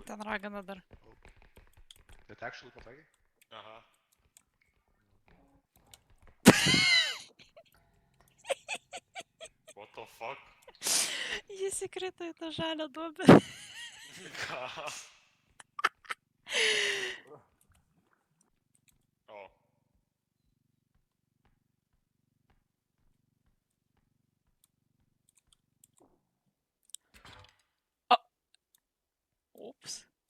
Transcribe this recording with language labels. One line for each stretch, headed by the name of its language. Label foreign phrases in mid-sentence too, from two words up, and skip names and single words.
Lithuanian: Ten ragana dar. Bet actually patagai?
English: Aha. What the fuck?
Lithuanian: Jis įkrito į tą žalią duobę. Ką? O. Ups.